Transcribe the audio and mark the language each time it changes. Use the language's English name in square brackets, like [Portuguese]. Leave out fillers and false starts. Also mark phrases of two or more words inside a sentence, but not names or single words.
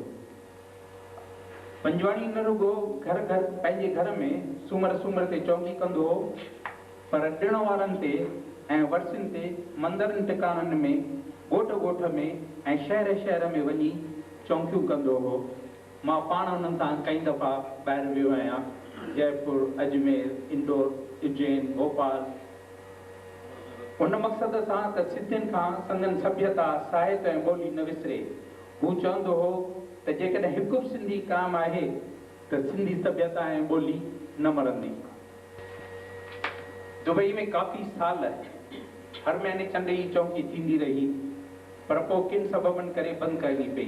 [Sindhi] पंजवाणी न रुगो घर घर पंहिंजे घर में सूमर सूमर ते चौंकी कंदो हो, पर ॾिण वारनि ते ऐं वर्सियुनि ते मंदरनि टिकाणनि में ॻोठ ॻोठ में ऐं शहर शहर में वञी चौंकियूं कंदो हो। मां पाण उन्हनि सां कई दफ़ा ॿाहिरि वियो आहियां, जयपुर, अजमेर, इंदौर, उज्जैन, भोपाल, उन मक़सद सां त सिंधियुनि खां संदन सभ्यता साहित्य ऐं ॿोली न विसरे। हू चवंदो हो त जेकॾहिं हिकु बि सिंधी क़ाइमु आहे त सिंधी सभ्यता ऐं ॿोली न मरंदी। दुबई में काफ़ी साल हर महीने चंड जी चौंकी थींदी रही, पर पोइ किन सबबनि करे बंदि करणी पई।